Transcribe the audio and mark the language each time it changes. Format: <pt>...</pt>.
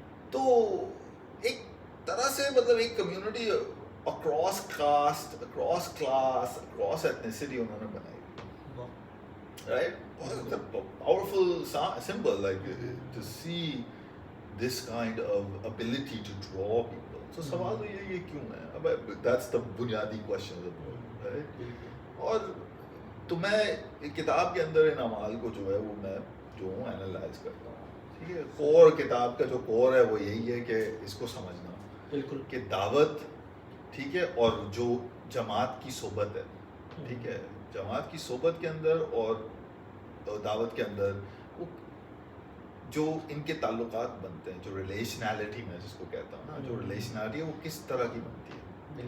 <ur>تو ایک طرح سے مطلب ایک community across cost, across class, across ethnicity انہوں نے بنائی.</ur> <en>Right? It's a powerful symbol, like to see this kind of ability to draw people.</en> <ur>So سوال تو یہ کیوں ہے؟ اب that's the بنیادی</ur> <en>question of the book, right?</en> <ur>اور تو میں کتاب کے اندر ان اعمال کو جو ہے وہ میں جو ہوں اینالائز کرتا ہوں. ٹھیک ہے، کور کتاب کا جو کور ہے وہ یہی ہے کہ اس کو سمجھنا بالکل کہ دعوت ٹھیک ہے اور جو جماعت کی صحبت ہے، ٹھیک ہے، جماعت کی صحبت کے اندر اور دعوت کے اندر وہ جو ان کے تعلقات بنتے ہیں، جو ریلیشنالٹی میں جس کو کہتا ہوں نا، جو ریلیشنالٹی ہے وہ کس طرح کی بنتی ہے.</ur>